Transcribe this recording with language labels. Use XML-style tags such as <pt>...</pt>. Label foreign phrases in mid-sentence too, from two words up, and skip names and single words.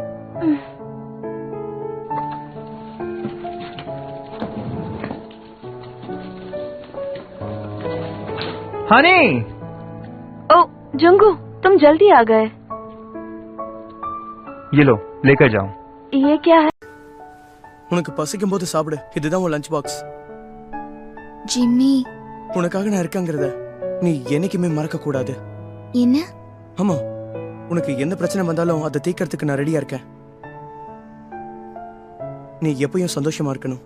<hi>हानी! ओ जंगू, तुम जल्दी आ गए। ये लो, लेकर जाओ। ये क्या है?</hi> <ta>உனக்கு பசிக்கும் போது சாப்பிடு. இதுதான் உன்</ta> <en>lunch box.</en> <ta>ஜிம்மி, உனக்காக நான் இருக்கேங்கிறத நீ என்னைக்குமே மறக்க கூடாது. என்ன? ஆமா, உனக்கு எந்த பிரச்சனை வந்தாலும் அதை தீர்க்கறதுக்கு நான் ரெடியா இருக்கேன். நீ எப்பயும் சந்தோஷமா இருக்கணும்.</ta>